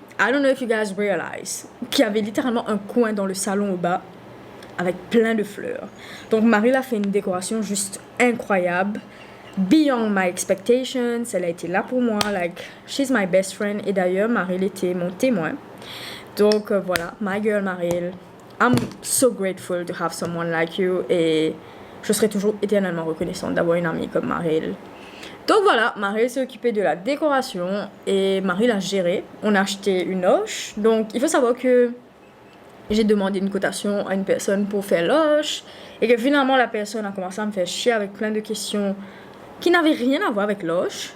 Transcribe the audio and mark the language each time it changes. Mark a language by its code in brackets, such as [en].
[en] I don't know if you guys realize [fr] qu'il y avait littéralement un coin dans le salon au bas avec plein de fleurs. Donc Maril a fait une décoration juste incroyable, [en] beyond my expectations. [fr] Elle a été là pour moi, [en] like she's my best friend. [fr] Et d'ailleurs Maril était mon témoin. Donc voilà, [en] my girl [fr] Maril. [en] I'm so grateful to have someone like you. [fr] Et je serai toujours éternellement reconnaissante d'avoir une amie comme Maril. Donc voilà, Maril s'est occupée de la décoration et Maril a géré. On a acheté une hoche. Donc il faut savoir que j'ai demandé une cotation à une personne pour faire l'hoche et que finalement la personne a commencé à me faire chier avec plein de questions qui n'avaient rien à voir avec l'hoche.